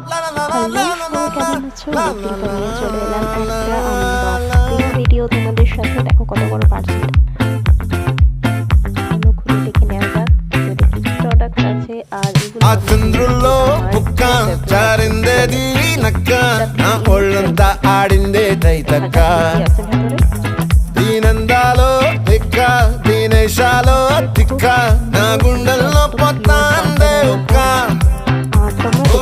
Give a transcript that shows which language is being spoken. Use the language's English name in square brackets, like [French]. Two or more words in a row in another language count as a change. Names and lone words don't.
[Bangla] হ্যালো সবাই, কেমন আছো? কিন্তু নিয়ে চলে এলাম একটা [English] unboxing video [Bangla] তোমাদের সাথে। দেখো কত বড় পার্সেল। চলো খুলে দেখে নেওয়া যাক যদি কি কি প্রোডাক্ট আছে। আর এগুলো [Telugu] చంద్రుల్లో బుక్క చారిందేది నక్క నా ఒళ్ళంతా ఆడిందే తక్క దీనందాలో తిక్క దీనేశాలో తిక్క నా గుండెల్లో పొత్తాందే ఉక్క ఓ